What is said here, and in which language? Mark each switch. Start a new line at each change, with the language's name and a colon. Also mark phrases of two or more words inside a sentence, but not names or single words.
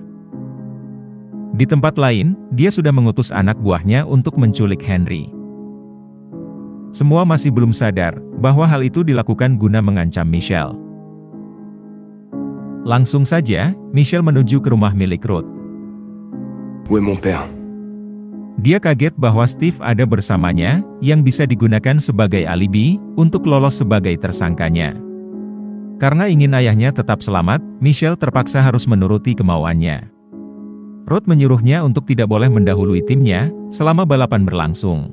Indonesian: Di tempat lain, dia sudah mengutus anak buahnya untuk menculik Henry. Semua masih belum sadar, bahwa hal itu dilakukan guna mengancam Michelle. Langsung saja, Michelle menuju ke rumah milik Ruth.
French: Où est mon père?
Indonesian: Dia kaget bahwa Steve ada bersamanya, yang bisa digunakan sebagai alibi, untuk lolos sebagai tersangkanya. Karena ingin ayahnya tetap selamat, Michelle terpaksa harus menuruti kemauannya. Ruth menyuruhnya untuk tidak boleh mendahului timnya, selama balapan berlangsung.